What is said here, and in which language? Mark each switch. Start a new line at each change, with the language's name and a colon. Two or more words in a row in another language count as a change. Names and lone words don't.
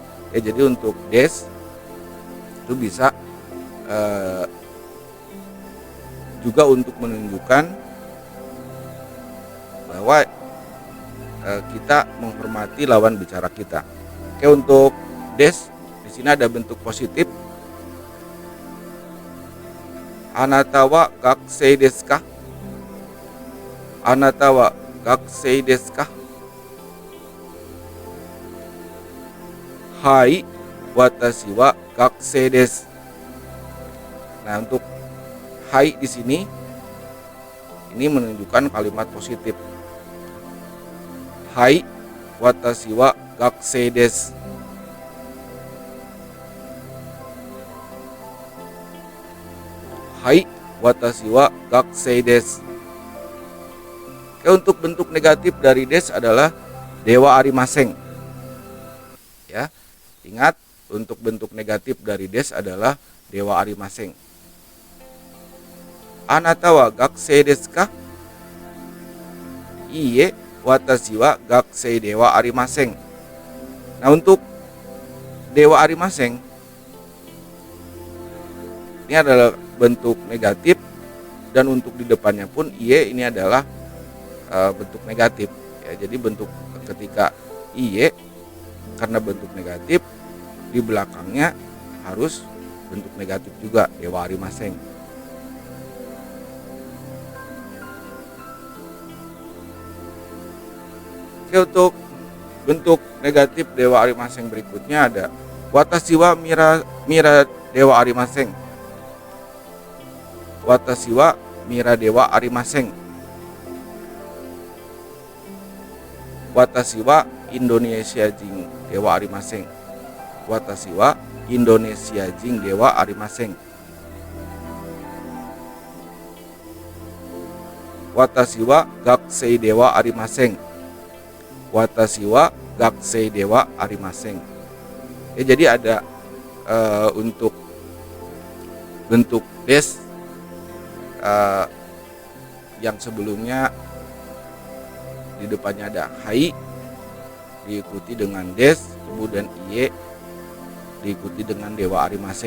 Indonesian: Ya, jadi untuk des itu bisa juga untuk menunjukkan bahwa kita menghormati lawan bicara kita. Oke, untuk des di sini ada bentuk positif.
Japanese: あなたは学生ですか? あなたは学生ですか? はい、私は学生です.
Indonesian: Nah, untuk hai di sini ini menunjukkan kalimat positif.
Japanese: Hai, 私は学生です. はい、私は学生です.
Indonesian: Oke, untuk bentuk negatif dari des adalah
Japanese: ではありません.
Indonesian: Ya. Ingat, untuk bentuk negatif dari des adalah
Japanese: ではありません. あなたは学生ですか? いいえ、私は学生ではありません.
Indonesian: Nah, untuk
Japanese: ではありません
Indonesian: ini adalah bentuk negatif, dan untuk di depannya pun iye ini adalah bentuk negatif. Ya, jadi bentuk ketika iye karena bentuk negatif, di belakangnya harus bentuk negatif juga,
Japanese: ではありません.
Indonesian: Oke, untuk bentuk negatif
Japanese: ではありません
Indonesian: berikutnya ada
Japanese: 私はミラではありません. 私はミラではありません. 私はインドネシア人ではありません. 私はインドネシア人ではありません. 私は学生ではありません. 私は学生ではありません.
Indonesian: Ya, jadi ada untuk bentuk des yang sebelumnya di depannya ada hai, diikuti dengan des, kemudian iye, diikuti dengan
Japanese: ではありません.